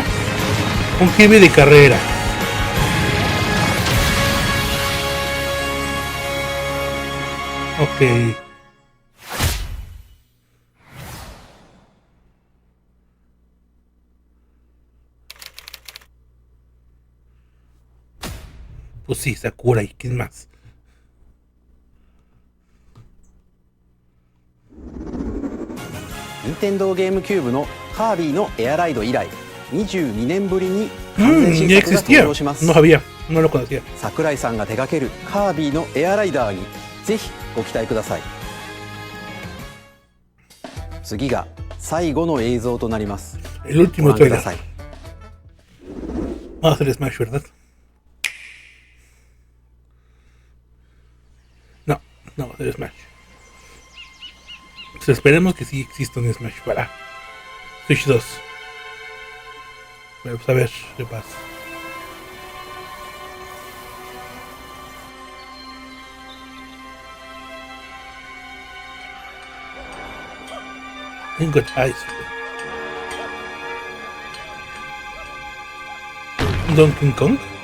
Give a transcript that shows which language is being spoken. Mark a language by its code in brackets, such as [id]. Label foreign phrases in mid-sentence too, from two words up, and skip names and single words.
[es] Un Kirby de carrera. Ok. Pues sí, Sakura y quién más. [ja] Nintendo GameCube のカービィのエアライド以来22年ぶりに完全新作が登場します。 [es] No sabía, no lo conocía. [ja] 桜井さんが手掛けるカービィのエアライダーにぜひご期待ください。次が最後の映像となります。 [es] El último trailer. Vamos a hacer Smash, ¿verdad? No, no va a ser Smash. Pues esperemos que sí exista un Smash para Switch 2. Pero pues a ver qué pasa. Tengo eyes. Donkey Kong.